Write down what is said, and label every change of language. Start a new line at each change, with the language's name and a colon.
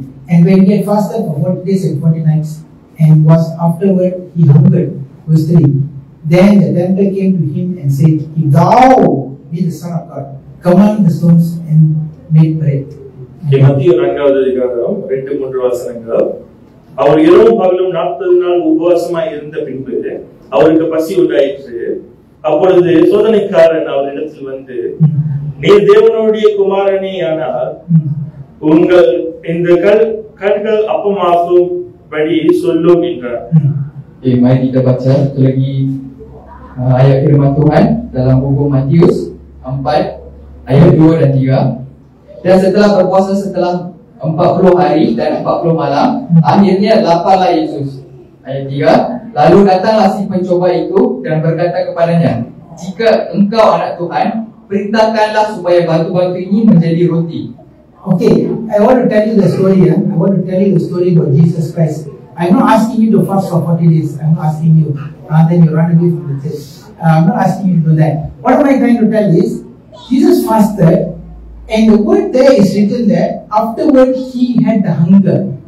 English: And when he had fasted for 40 days and 40 nights, and was afterward he hungered, verse 3. Then the tempter came to him and said, If thou be the Son of God, command the stones and make bread.
Tamil: மத்திய 4வது அதிகாரம் 2-3 வசனங்கள். அவர் இரவும் பகலும் 40 நாள் உபவாசமாய் இருந்த பின்பு அவருக்கு பசி உண்டாயிற்று. அப்பொழுது சோதனைக்காரன் அவரிடத்தில் வந்து, நீர் தேவனுடைய குமாரனே ஆனால் உங்கள் இந்த கற்கள் அப்பமாகும்படி சொல்லும் என்றார்.
Malay: Mari kita baca satu lagi ayat firman Tuhan dalam buku Matius 4 ayat 2 dan 3. Dan setelah berpuasa setelah 40 hari dan 40 malam, akhirnya laparlah Yesus. Ayat 3. Lalu datanglah si pencoba itu dan berkata kepadanya, jika engkau anak Tuhan, perintahkanlah supaya batu-batu ini menjadi roti.
English: Okay, I want to tell you the story. I want to tell you the story about Jesus Christ. I'm not asking you to fast for 40 days. I'm not asking you. Then you run away from the church. I'm not asking you to do that. What am I trying to tell is, Jesus fasted, and the word there is written that afterward he had the hunger.